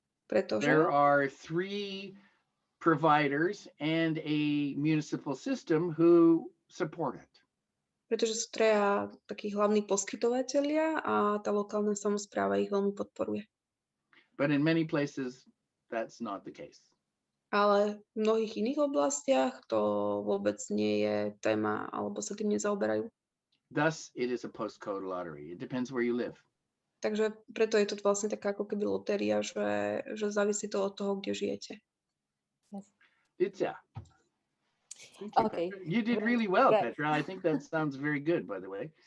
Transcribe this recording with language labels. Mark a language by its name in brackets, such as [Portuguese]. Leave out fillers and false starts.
[Slovak] Pretože [English] there are 3 providers and a municipal system who support it. [Slovak] Pretože sú 3 takí hlavní poskytovatelia a tá lokálna samospráva ich veľmi podporuje. [English] But in many places that's not the case. [Slovak] Ale v mnohých iných oblastiach to vôbec nie je téma, alebo sa tým nezaoberajú. [English] Thus, it is a postcode lottery. It depends where you live. [Slovak] Takže preto je to vlastne taká ako keby lotéria, že závisí to od toho, kde žijete. [English] Lucia. Okay. You did really well, Petra. I think that sounds very good, by the way.